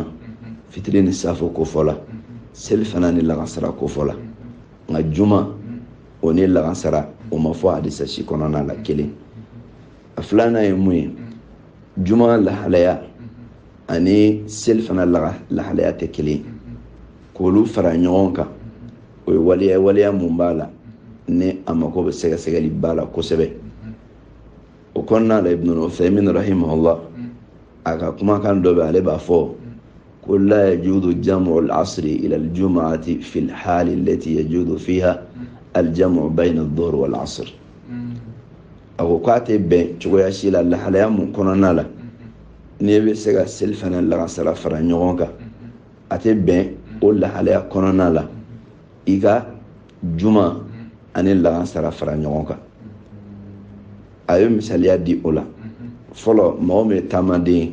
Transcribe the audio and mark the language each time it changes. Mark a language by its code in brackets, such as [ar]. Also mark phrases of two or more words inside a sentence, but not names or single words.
[bm] fitiri ni safo ko fɔ la seli fana ni lagansara ko fɔ la nka juma o ni lagansara o ma fɔ hadisa si kɔnɔna la kelen a filanan ye mun ye juma lahalaya ani seli fana lahalaya tɛ kelen k'olu fara ɲɔgɔn kan o ye waleya mun b'a la ni a mako bɛ sɛgɛsɛgɛli b'a la kosɛbɛ o kɔnɔna la Ibn Uthaymin rahimahullah a ka kumakan dɔ bɛ ale b'a fɔ ko [ar] لا يجوز جمع العصر إلى الجمعة في الحال التي يجوز فيها الجمع بين الظهر والعصر [bm] a ko k'a tɛ bɛn cogoya si la lahalaya mun kɔnɔna la n'i bɛ se ka seli fana lagansara fara ɲɔgɔn kan a tɛ bɛn o lahalaya kɔnɔna la i ka juma ani lagansara fara ɲɔgɔn kan a ye misaliya di o la fɔlɔ mɔgɔ min ye taamaden